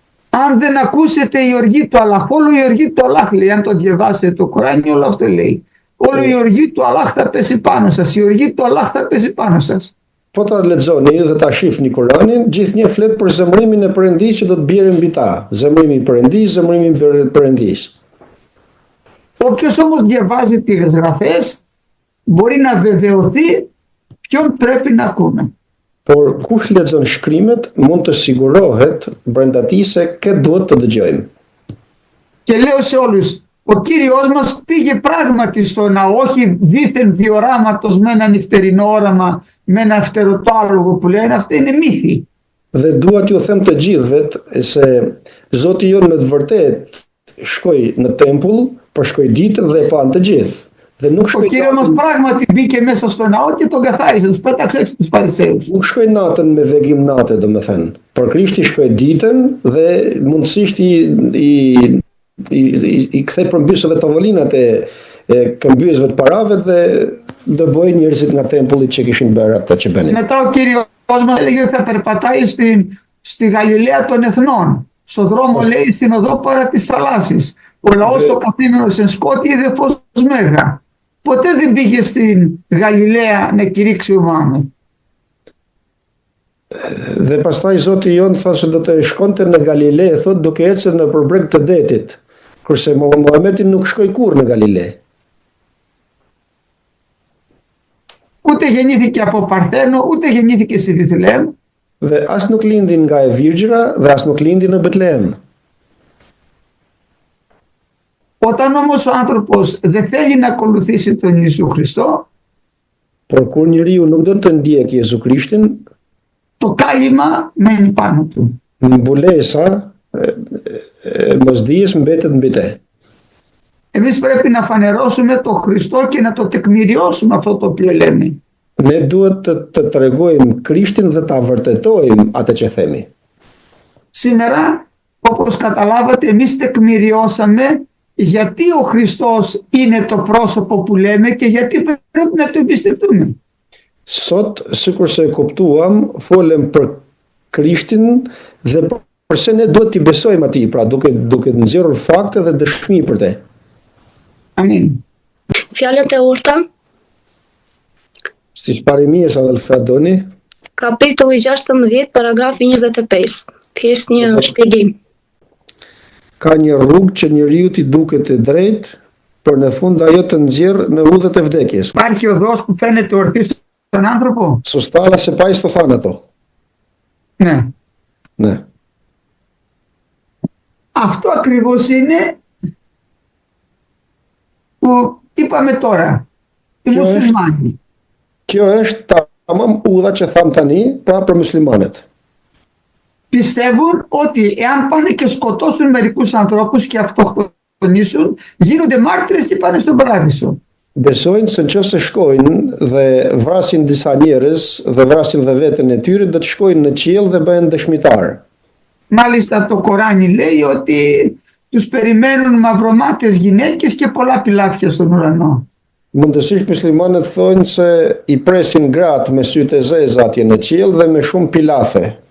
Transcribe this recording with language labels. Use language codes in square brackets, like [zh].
[el] Αν δεν ακούσετε η οργή του Αλλάχ, όλο η οργή του Αλλάχ λέει, αν το διαβάσετε το Κοράνι, όλο αυτό λέει. Όλο η οργή του Αλλάχ θα πέσει πάνω σας, η οργή του Αλλάχ θα πέσει πάνω σας. [sq] Po ta lexoni dhe ta shihni Kur'anin, gjithnjë flet për zemrimin e Perëndisë që do të bjerë mbi ta. Zemrimi i Perëndisë, zemrimi i Perëndisë. [el] Όποιος όμως διαβάζει τις γραφές μπορεί να βεβαιωθεί ποιον πρέπει να ακούμε. [sq] Por kush lexon shkrimet mund të sigurohet brenda tij se kë duhet të dëgjojmë. [el] Και λέω σε όλους, ο Κύριος μας πήγε πράγματι στο ναό, όχι δήθεν διοράματος με ένα νυχτερινό όραμα, με ένα φτερωτάλογο που λένε, αυτά είναι μύθοι. [sq] Dhe dua t'ju them të gjithëve se Zoti jon me të vërtetë shkoi në tempull, por shkoi ditën dhe e pan të gjithë. Dhe nuk [el] Ο [sq] shkoi [el] Κύριος μας πράγματι μπήκε μέσα στο ναό και τον καθάρισε, τους πέταξε έξω τους Φαρισαίους. [sq] nuk shkoi natën me vegim nate, domethënë. Por Krishti shkoi ditën dhe mundësisht i kthei përmbysëve tavolinat e këmbyesve të parave dhe dëboi njerëzit nga tempulli që kishin bërë atë që bënin. [el] Μετά ο Κύριος μας έλεγε ότι θα περπατάει στη Γαλιλαία των Εθνών. Στο δρόμο λέει στην οδό παρά της θαλάσσης. Ο λαός ο καθήμενος εν σκότη είδε φως μέγα. Ποτέ δεν πήγε στην Γαλιλαία να κηρύξει ο Μωάμεθ. [sq] Dhe pastaj Zoti jon tha se do të shkonte në Galile, thot duke ecur në përbreg të detit, kurse Muhameti nuk shkoi kurrë në Galile. [el] ούτε γεννήθηκε από Παρθένο, ούτε γεννήθηκε στη Βιθλεέμ. [sq] Dhe as nuk lindi nga e Virgjëra dhe as nuk lindi në Betlehem. [el] Όταν όμως ο άνθρωπος δεν θέλει να ακολουθήσει τον Ιησού Χριστό, [sq] Por kur njeriu nuk do të ndjek Jezu Krishtin, [el] το κάλυμα μένει πάνω του. [sq] mbulesa e mosdijes mbetet mbi te. [el] Εμείς πρέπει να φανερώσουμε τον Χριστό και να το τεκμηριώσουμε αυτό το οποίο λέμε. [sq] Ne duhet të tregojmë Krishtin dhe ta vërtetojmë atë që themi. [el] Σήμερα, όπως καταλάβατε, εμείς τεκμηριώσαμε γιατί ο Χριστός είναι το πρόσωπο που λέμε και γιατί πρέπει να το εμπιστευτούμε. [sq] Sot, sikurse e kuptuam, folem për Krishtin dhe përse ne duhet t'i besojmë atij, pra duke nxjerrur fakte dhe dëshmi për te. Amin. Fjalët e urta, Siç pari mirë sa dhe Fadoni, kapitulli 16, paragrafi 25. Thjesht një shpjegim. ka një rrugë që njeriu t'i duket e drejtë, por në fund ajo të nxjerr në udhët e vdekjes. [el] Υπάρχει οδός που φαίνεται ορθή στον άνθρωπο. [sq] Sostà alla se pa i sto thanë ato. [el] Ναι. [sq] Ne. [el] Αυτό ακριβώς είναι που είπαμε τώρα. Οι Ποιο μουσουλμάνοι. [sq] Kjo është tamam udha që tham tani, pra për muslimanët. [el] Πιστεύουν ότι εάν πάνε και σκοτώσουν μερικούς ανθρώπους και αυτοκτονήσουν, γίνονται μάρτυρες και πάνε στον παράδεισο. [sq] Besojnë se nëse shkojnë dhe vrasin disa njerëz dhe vrasin dhe veten e tyre, do të shkojnë në qiell dhe bëhen dëshmitar. [el] Μάλιστα το Κοράνι λέει ότι τους περιμένουν μαυρομάτες γυναίκες και πολλά πιλάφια στον ουρανό. [sq] Mundësisht muslimanët thonë se i presin gratë me sytë e zeza atje në qiell dhe me shumë pilafe.